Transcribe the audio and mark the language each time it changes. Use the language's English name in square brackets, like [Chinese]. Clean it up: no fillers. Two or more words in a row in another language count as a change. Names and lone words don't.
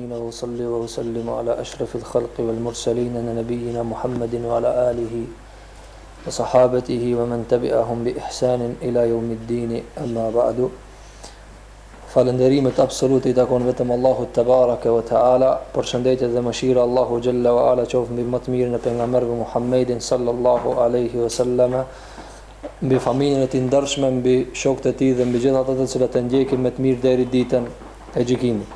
[Arabic] وصلي وسلم على أشرف الخلق والمرسلين نبينا محمد وعلى آله وصحابته ومن تبعهم بإحسان إلى يوم الدين أما بعد. [Albanian] Falënderimet absolute I takon vetëm Allahut [Arabic] تبارك وتعالى, [Albanian] përshëndetje dhe mëshira Allahu [Arabic] جل وعلا [Albanian] qoftë mbi më të mirën e pejgamberit Muhammedin [Arabic] صلى الله عليه وسلم, [Albanian] mbi familjen e tij ndershme, mbi shokët e tij dhe mbi gjithë ata të cilët e ndjekin me të mirë deri ditën e gjykimit.